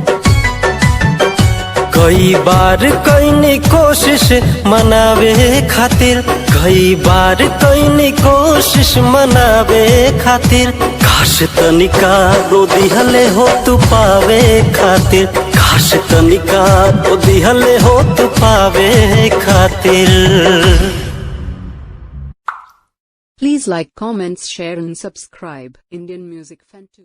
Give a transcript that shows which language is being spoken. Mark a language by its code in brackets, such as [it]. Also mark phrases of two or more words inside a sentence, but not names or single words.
[bho] कई बार कईनी कोशिश मनावे खातिर, कई बार कईनी कोशिश मनावे खातिर, काश तनिका रो दिहले हो तू पावे खातिर, काश तनिका रो दिहले हो तू पावे खातिर। [en] Please like, comments, share and subscribe Indian Music Fan 2.